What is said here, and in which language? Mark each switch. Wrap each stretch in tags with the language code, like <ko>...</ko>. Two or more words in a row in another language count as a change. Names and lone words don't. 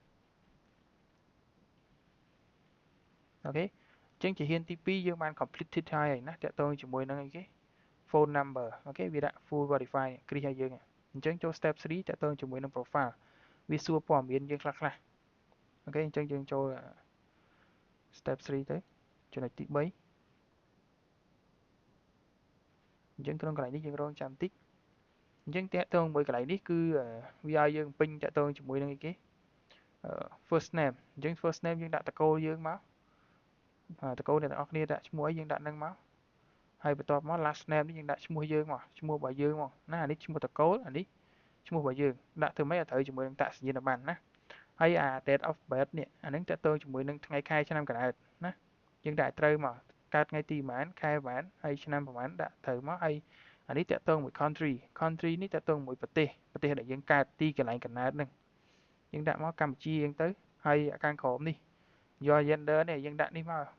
<km>អូខេអញ្ចឹងជាហ៊ានទី2យើងបាន completed ហើយណាតាក់ទងជាមួយនឹងអីគេ</km> <en>phone number</en> <km>អូខេវាដាក់</km> <en>full verify</en> <km>គ្រីសឲ្យយើងអញ្ចឹងចូល step 3តាក់ទងជាមួយនឹង profile វាសួរព័ត៌មានយើងខ្លះអូខេអញ្ចឹងយើងចូល step 3ទៅចំណុចទី3 អញ្ចឹងក្នុងកន្លែងនេះយើងរងចាំបន្តិចអញ្ចឹងតាក់ទងមួយកន្លែងនេះគឺវាឲ្យយើងពេញតាក់ទងជាមួយនឹងអីគេ</km> <en>first name</en> <km>អញ្ចឹង</km> <en>first name</en> <km>យើងដាក់តកូលយើងមកតកូលអ្នកទាំងអស់គ្នាដាក់ឈ្មោះអីយើងដាក់នឹងមកហើយបន្ទាប់មក</km> <en>last name</en> <km>នេះយើងដាក់ឈ្មោះយើងមកឈ្មោះរបស់យើងមកណាអានេះឈ្មោះតកូលអានេះឈ្មោះរបស់យើងដាក់ធ្វើម៉េចឲ្យត្រូវជាមួយនឹងតាក់ស ញ្ញាបត្រណាហើយអា</km> <en>date of birth</en> <km>នេះអានឹងតាក់ទងជាមួយនឹងថ្ងៃខែឆ្នាំកើតណាយើងដាក់ត្រូវមកកើតថ្ងៃទីប៉ុន្មានខែប៉ុន្មានហើយឆ្នាំប៉ុន្មានដាក់ត្រូវមកហើយអានេះតាក់ទងមួយ country នេះតាក់ទងមួយប្រទេសដែលយើងកើតទីកន្លែងកំណើតហ្នឹងយើងដាក់មកកម្ពុជាយើងទៅហើយខាងក្រោមនេះយក gender នេះយើងដាក់នេះមក</km>